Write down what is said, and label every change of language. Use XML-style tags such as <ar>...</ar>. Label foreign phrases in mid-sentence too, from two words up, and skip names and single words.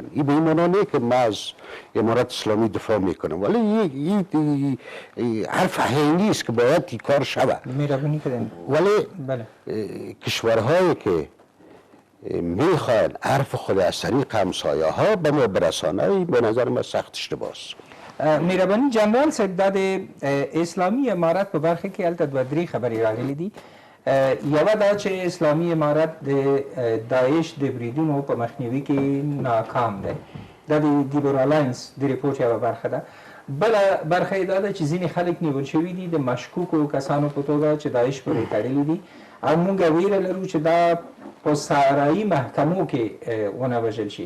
<fa>این به این معنا نه که ما از امارت اسلامی دفاع میکنم، ولی این حرف حقیقی است که باید این کار شود. مهربانی کردین. ولی بله. کشورهایی که میخواین حرف خود از طریق همسایه ها به ما برسانه، به نظر من سخت اشتباه است.</fa> <ps>مهربانی جنرال صاحب د اسلامي امارت په برخه کې هلته دوه درې خبرې راغلي دي. یوه دا چې اسلامي امارت د داعش د بریدونو په مخنیوي کې ناکام دی. دا د لیبرالاینس د ریپورټ یوه برخه ده. بله برخه یې دا ده چې ځینې خلک نیول شوي دي د مشکوکو کسانو په توګه چې داعش پورې تړلي دي، او موږ ویره لرو چې دا په صحرایي محکمو کې ونه وژل شي.</ps>